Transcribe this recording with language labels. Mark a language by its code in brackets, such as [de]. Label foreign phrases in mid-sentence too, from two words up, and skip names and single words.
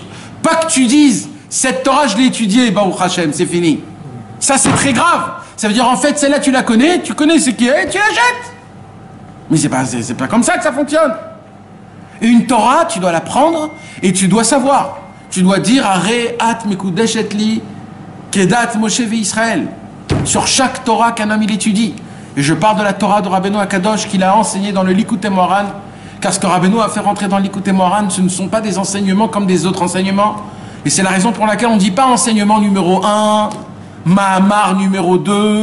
[fr] Pas que tu dises, cette Torah je l'ai étudiée, [he] ברוך השם, [fr] c'est fini. Ça c'est très grave. Ça veut dire en fait, celle-là tu la connais, tu connais ce qui est, tu la jettes. Mais c'est pas comme ça que ça fonctionne. Et une Torah, tu dois la prendre et tu dois savoir. Tu dois dire, [he] הרי את מקודשת לי כדת משה וישראל. [fr] Sur chaque Torah qu'un homme il étudie. Et je parle de la Torah de Rabbeinu Akadosh qu'il a enseigné dans le Likutei Moharan, car ce que Rabbeinu a fait rentrer dans le Likutei Moharan, ce ne sont pas des enseignements comme des autres enseignements. Et c'est la raison pour laquelle on ne dit pas enseignement numéro 1, Mahamar numéro 2.